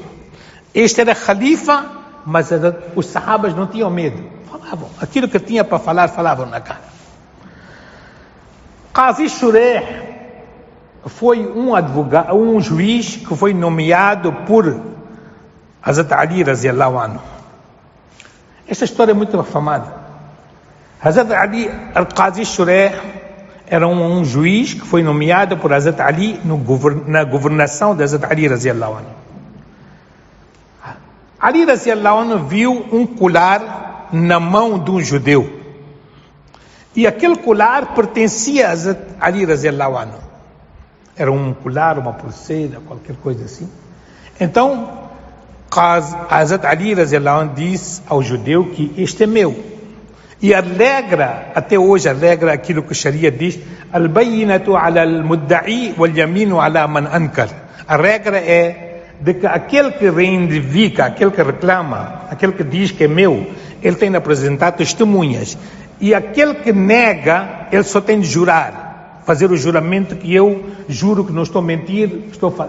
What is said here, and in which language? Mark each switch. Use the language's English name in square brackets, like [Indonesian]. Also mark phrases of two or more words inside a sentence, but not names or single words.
[Portuguese] Este era khalifa, mas os sahabas não tinham medo, falavam aquilo que tinha para falar, falavam na cara. Qazi Shureh foi um advogado, um juiz que foi nomeado por Hazrat Ali [Arabic] رضي الله عنه. [Portuguese] Esta história é muito afamada. Hazrat Ali, Qazi Shureh, era um juiz que foi nomeado por Hazrat Ali na governação de Hazrat Ali [Arabic] رضي الله عنه. [Portuguese] Ali [Arabic] رضي الله عنه [Portuguese] viu um colar na mão de um judeu E aquele colar pertencia a Hazrat Ali [Arabic] رضي الله عنه. [Portuguese] Era um colar, uma pulseira, qualquer coisa assim. Então, Hazrat Ali [Arabic] رضي الله عنه [Portuguese] disse ao judeu que este é meu. E alegra, até hoje alegra aquilo que a Sharia diz: [Arabic] البينة على المدعي واليمين على من أنكر. [Portuguese] A regra é de que aquele que reivindica, aquele que reclama, aquele que diz que é meu, ele tem de apresentar testemunhas. E aquele que nega, ele só tem de jurar, fazer o juramento que eu juro que não estou a mentir, estou a falar.